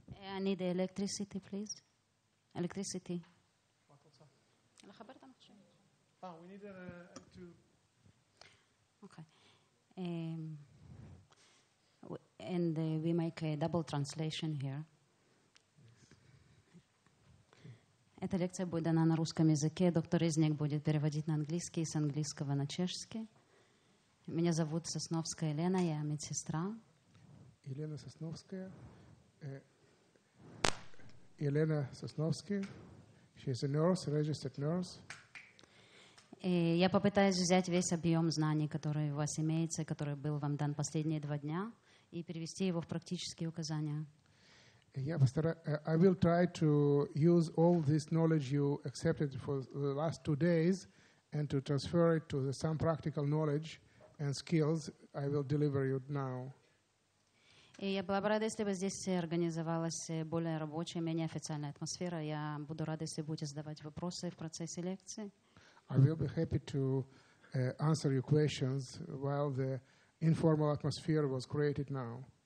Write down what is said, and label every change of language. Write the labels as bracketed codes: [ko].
[en] I need electricity, please. Electricity. We need to... Okay. And we make a double translation here. [ru] Эта лекция будет дана на русском языке. Доктор Резник будет переводить на английский, с английского на чешский. Меня зовут Сосновская Елена, я медсестра. [en] Yelena Sosnovskaya. Yelena Sosnovsky. She is a nurse, a registered nurse. [ru] Я попытаюсь взять весь объем знаний, который у вас имеется, который был вам дан последние 2 дня, и перевести его в практические указания. [en] I will try to use all this knowledge you accepted for the last 2 days and to transfer it to some practical knowledge and skills I will deliver you now. [ru] И я была бы рада, если бы здесь организовалась более рабочая, менее официальная атмосфера. Я буду рада, если будете задавать вопросы в процессе лекции. [en] I will be happy to answer your questions while the informal atmosphere was created now.